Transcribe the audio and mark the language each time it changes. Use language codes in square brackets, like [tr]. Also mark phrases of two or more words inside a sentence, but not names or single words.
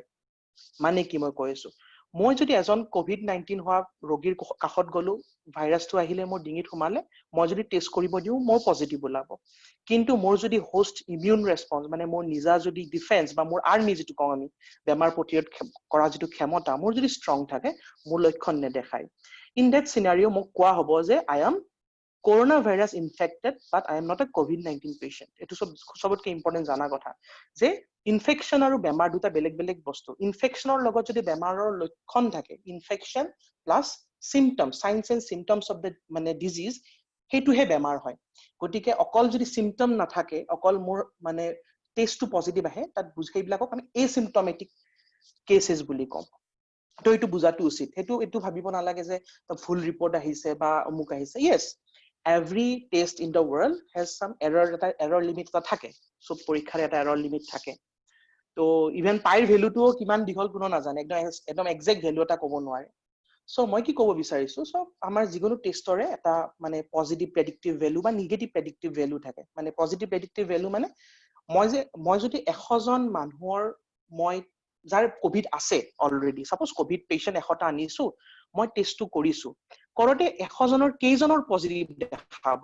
[as] মানে কি মই কৈ আছো, মই যদি এজন COVID-19 হোৱা ৰোগীৰ কাষত গ'লো, ভাইৰাছটো আহিলে মোৰ ডিঙিত সোমালে, মই যদি টেষ্ট কৰিব দিওঁ, মোৰ পজিটিভ ওলাব। কিন্তু মোৰ যদি [en] host immune response, [as] মানে মোৰ নিজা যদি ডিফেন্স বা মোৰ আৰ্মি যিটো কওঁ আমি, বেমাৰ প্ৰতিৰোধ কৰা যিটো ক্ষমতা মোৰ যদি ষ্ট্ৰং থাকে, মোৰ লক্ষণ নেদেখায়। [en] in that scenario' [as] মোক কোৱা হ'ব যে [en] I am corona virus infected, but I am not a COVID-19 patient. [as] এইটো চবতকে ইম্পৰ্টেণ্ট জানা কথা যে ইনফেকশ্যন আৰু বেমাৰ দুটা বেলেগ বেলেগ বস্তু। ইনফেকশ্যনৰ লগত যদি বেমাৰৰ লক্ষণ থাকে, [en] infection plus symptoms, signs and symptoms of the [as] মানে ডিজিজ, সেইটোহে বেমাৰ হয়। গতিকে অকল যদি চিমটম নাথাকে, অকল মোৰ মানে টেষ্টটো পজিটিভ আহে, তাত সেইবিলাকক আমি [en] asymptomatic cases [as] বুলি কওঁ। তো এইটো বুজাটো উচিত। এইটো ভাবিব নালাগে যে [en] full report [as] আহিছে বা অমুক আহিছে। য়েছ, [en] every test in the world has some error limit [as] এটা থাকে। সব পৰীক্ষাৰ এটা [en] error limit [as] থাকে। তো ইভেন পাইৰ ভেলুটোও কিমান দীঘল কোনো নাজানে, একদম [en] exact value [as] এটা ক'ব নোৱাৰে। চ' মই কি ক'ব বিচাৰিছো, চ' আমাৰ যিকোনো টেষ্টৰে এটা মানে [en] positive predictive value [as] বা [en] negative predictive value [as] থাকে। মানে [en] positive predictive value [as] মানে মই যদি 100জন মানুহৰ মই যাৰ কোভিড আছে অলৰেডি, [en] suppose COVID patient [as] 100টা আনিছো, মই টেষ্টটো কৰিছো, কৰোতে 100জনৰ কেইজনৰ পজিটিভ দেখাব?